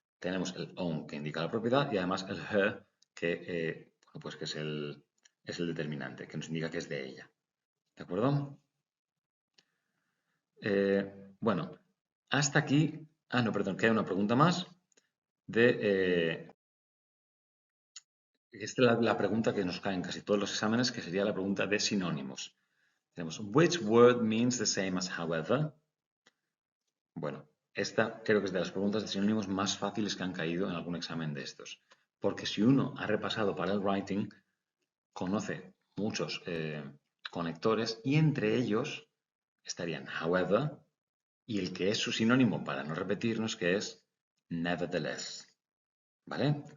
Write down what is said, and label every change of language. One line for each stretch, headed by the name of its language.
Spanish: Tenemos el own que indica la propiedad y además el her que, pues que es el determinante, que nos indica que es de ella. ¿De acuerdo? Bueno, hasta aquí. Ah, no, perdón, queda una pregunta más de. Esta es la pregunta que nos cae en casi todos los exámenes, que sería la pregunta de sinónimos. Tenemos,
English: which word means the same as however?
Spanish: Bueno, esta creo que es de las preguntas de sinónimos más fáciles que han caído en algún examen de estos. Porque si uno ha repasado para el writing, conoce muchos conectores y entre ellos estarían however y el que es su sinónimo para no repetirnos, que es nevertheless. ¿Vale?